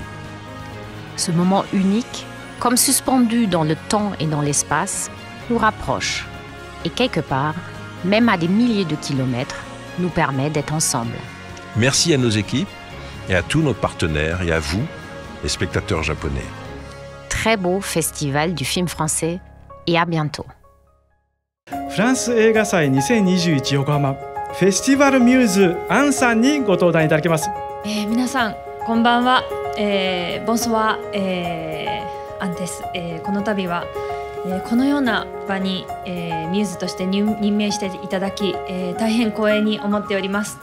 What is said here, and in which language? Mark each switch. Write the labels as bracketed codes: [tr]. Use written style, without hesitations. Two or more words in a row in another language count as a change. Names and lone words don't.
[fr] Ce moment unique, comme suspendu dans le temps et dans l'espace, nous rapproche et quelque part, même à des milliers de kilomètres, nous permet d'être ensemble. Merci à nos équipes et à tous nos partenaires et à vous, les spectateurs japonais. Très beau festival du film français et à bientôt. [ja] France 映画祭2021横浜フェスティバルミューズアンさんにご登壇いただきます。皆さんこんばんは。ボンソワアンです。この度はこのような場にミューズとして任命していただき大変光栄に思っております。